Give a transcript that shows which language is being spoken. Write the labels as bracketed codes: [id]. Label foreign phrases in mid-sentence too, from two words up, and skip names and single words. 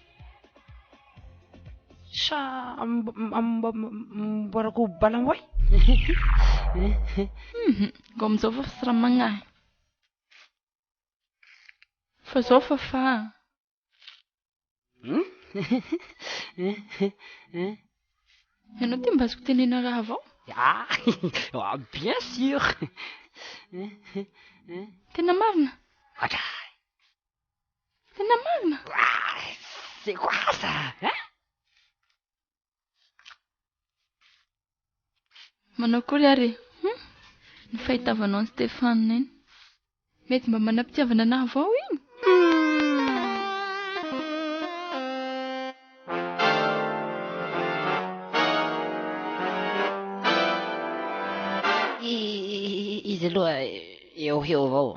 [mg] Sa amboarako balamboy? Go amizao fa sy raha magnahy. Fa zao fa. Ianao ty mba azoko tenena raha vao? [fr] Bien sûr. [mg] Tena marina? Tena marina? [fr] C'est quoi ça? [mg] Manao kory ary. Ny fahitavanao an'i Stéphane iny. Mety mba manam-pitiavana anahy vao iny. Izy aloha eo avao.